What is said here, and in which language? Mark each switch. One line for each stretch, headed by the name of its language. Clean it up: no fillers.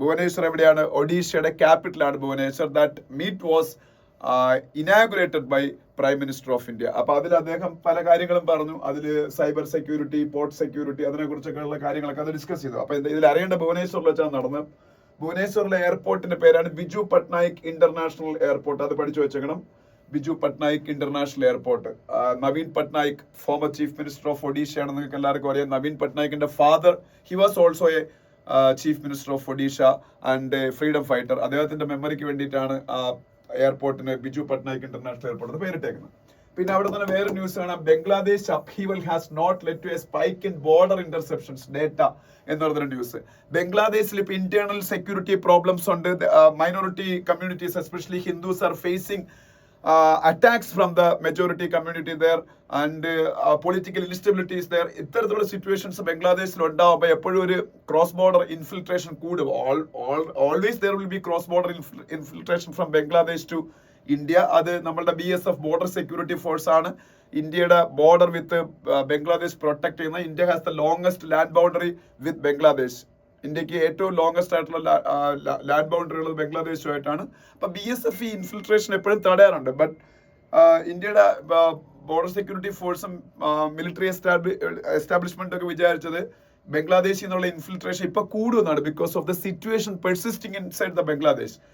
Malayalam: Bhubaneswar എവിടെയാണ്? ഒഡീഷയുടെ ക്യാപിറ്റലാണ് Bhubaneswar.
English: That meet was inaugurated by Prime Minister of India.
Malayalam: അപ്പൊ അതിൽ അദ്ദേഹം പല കാര്യങ്ങളും പറഞ്ഞു. അതിൽ സൈബർ സെക്യൂരിറ്റി, പോർട്ട് സെക്യൂരിറ്റി, അതിനെ കുറിച്ചൊക്കെയുള്ള കാര്യങ്ങളൊക്കെ അത് ഡിസ്കസ് ചെയ്തു. അപ്പൊ ഇതിൽ അറിയേണ്ട ഭുവനേശ്വറിൽ വെച്ചാണ് നടന്നത്. ഭുവനേശ്വറിലെ എയർപോർട്ടിന്റെ പേരാണ് ബിജു പട്നായിക് ഇന്റർനാഷണൽ എയർപോർട്ട്. അത് പഠിച്ചു വെച്ചേക്കണം. Biju Patnaik international airport. Naveen Patnaik former chief minister of Odisha ആണ്. നിങ്ങൾക്ക് എല്ലാവർക്കും അറിയാം.
English: നവീൻ പട്നായിക്കിന്റെ father he was also a chief minister of Odisha and freedom fighter.
Malayalam: അദ്ദേഹത്തിന്റെ മെമ്മറിക്ക് വേണ്ടിയിട്ടാണ് എയർപോർട്ടിന് ബിജു പട്നായിക് ഇന്റർനാഷണൽ എയർപോർട്ട് പേരിട്ടേക്കുന്നത്. പിന്നെ അവിടെ തന്നെ വേറെ ന്യൂസ് ആണ്.
English: Bangladesh upheaval has not led to a spike in border interceptions data
Malayalam: എന്ന് പറഞ്ഞൊരു ന്യൂസ്. ബംഗ്ലാദേശിൽ ഇപ്പൊ ഇന്റേണൽ സെക്യൂരിറ്റി പ്രോബ്ലംസ് ഉണ്ട്.
English: Minority communities especially Hindus are facing attacks from the majority community there and political instability is there.
Malayalam: ഇത്തരത്തിലുള്ള situations ബംഗ്ലാദേശിൽ ഉണ്ടാവുമ്പോൾ എപ്പോഴും ഒരു ക്രോസ് ബോർഡർ ഇൻഫിൽട്രേഷൻ കൂടും.
English: Always there will be cross border infiltration from Bangladesh to India.
Malayalam: അത് നമ്മളുടെ BSF border security force ആണ് ഇന്ത്യയുടെ ബോർഡർ വിത്ത് ബംഗ്ലാദേശ് പ്രൊട്ടക്ട് ചെയ്യുന്നത്.
English: India has the longest land boundary with Bangladesh.
Malayalam: ഇന്ത്യക്ക് ഏറ്റവും ലോങ്സ്റ്റ് ആയിട്ടുള്ള ലാൻഡ് ബൗണ്ടറി ഉള്ളത് ബംഗ്ലാദേശുമായിട്ടാണ്. അപ്പൊ BSF ഈ ഇൻഫിൽട്രേഷൻ എപ്പോഴും തടയാറുണ്ട്. ബട്ട് ഇന്ത്യയുടെ ബോർഡർ സെക്യൂരിറ്റി ഫോഴ്സും മിലിറ്ററി എസ്റ്റാബ്ലിഷ്മെന്റ് ഒക്കെ വിചാരിച്ചത് ബംഗ്ലാദേശിൽ നിന്നുള്ള ഇൻഫിൽട്രേഷൻ ഇപ്പൊ കൂടുമെന്നാണ്,
English: Because of the situation persisting inside the Bangladesh.